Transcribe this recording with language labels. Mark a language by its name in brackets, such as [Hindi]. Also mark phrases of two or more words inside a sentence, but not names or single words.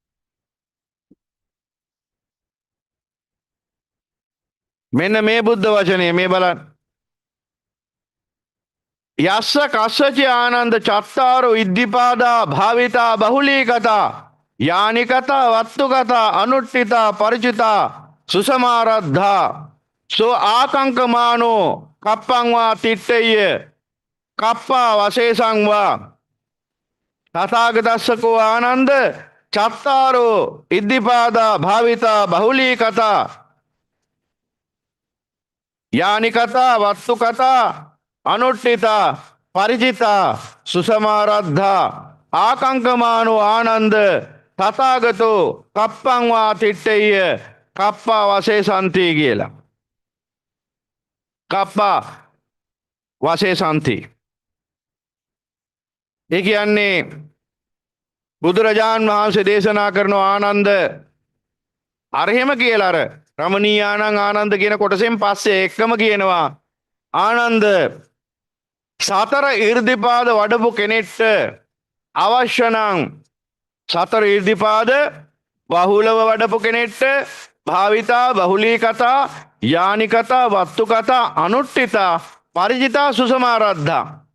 [Sinhala] මෙන්න මේ බුද්ධ වචනේ මේ බලන්න. [Pali] යස්ස කස්සච ආනන්ද චත්තාරෝ ඉද්ධිපාදා භාවිතා බහුලී කතා යානි කතා වත්තු කතා අනුට්ඨිතා ಪರಿචිතා සුසමාරද්ධා සෝ ආකංකමානෝ කප්පං වා තිට්ඨය කප්පා වශේසං වා තථාගතස්සකෝ ආනන්ද චත්තාරෝ ඉද්ධිපාදා භාවිතා බහුලී කතා යානි කතා වත්තු කතා අනුට්ඨිතා ಪರಿචිතා සුසමාරද්ධා ආකංකමානෝ ආනන්ද තථාගතෝ කප්පං වා තිට්ඨය කප්පා වශේසන්ති කියලා. කප්පා වශේසන්ති. [Sinhala] ඒ කියන්නේ බුදුරජාණන් වහන්සේ දේශනා කරන ආනන්ද අරහෙම කියලා අර [Pali] රමණීයානං ආනන්ද [Sinhala] කියන කොටසෙන් පස්සේ එක්කම කියනවා ආනන්ද සතර ඊර්ධිපාද වඩපු කෙනෙක්ට අවශ්‍ය නම් සතර ඊර්ධිපාද බහුලව වඩපු කෙනෙක්ට [Pali] භාවිතා බහුලී කතා යානි කතා වත්තු කතා අනුට්ඨිතා ಪರಿචිතා සුසමාරද්ධා.